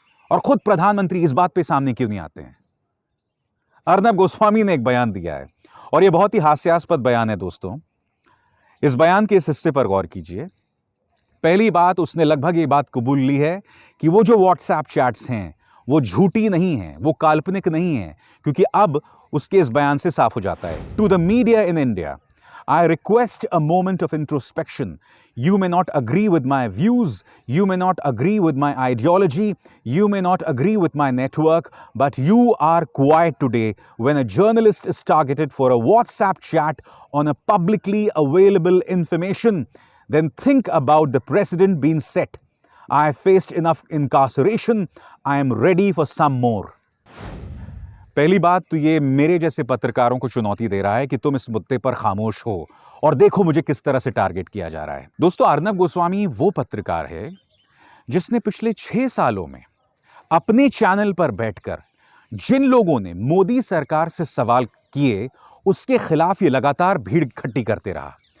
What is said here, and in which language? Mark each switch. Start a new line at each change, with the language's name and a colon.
Hindi: और खुद प्रधानमंत्री इस बात पे सामने क्यों नहीं आते हैं? अर्नब गोस्वामी ने एक बयान दिया है, और यह बहुत ही हास्यास्पद बयान है दोस्तों। इस बयान के इस हिस्से पर गौर कीजिए। पहली बात, उसने लगभग ये बात कबूल ली है कि वो जो व्हाट्सएप चैट्स हैं वो झूठी नहीं है, वो काल्पनिक नहीं है, क्योंकि अब उसके इस बयान से साफ हो जाता है।
English: To the media in India, I request a moment of introspection. You may not agree with my views, you may not agree with my ideology, you may not agree with my network, but you are quiet today when a journalist is targeted for a WhatsApp chat on a publicly available information. Then think about the precedent being set. I faced enough incarceration, I am ready for some more.
Hindi: पहली बात तो ये मेरे जैसे पत्रकारों को चुनौती दे रहा है कि तुम इस मुद्दे पर खामोश हो, और देखो मुझे किस तरह से टारगेट किया जा रहा है। दोस्तों, अर्नब गोस्वामी वो पत्रकार है जिसने पिछले 6 सालों में अपने चैनल पर बैठकर जिन लोगों ने मोदी सरकार से सवाल किए उसके खिलाफ ये लगातार भीड़ इकट्ठी करते रहा।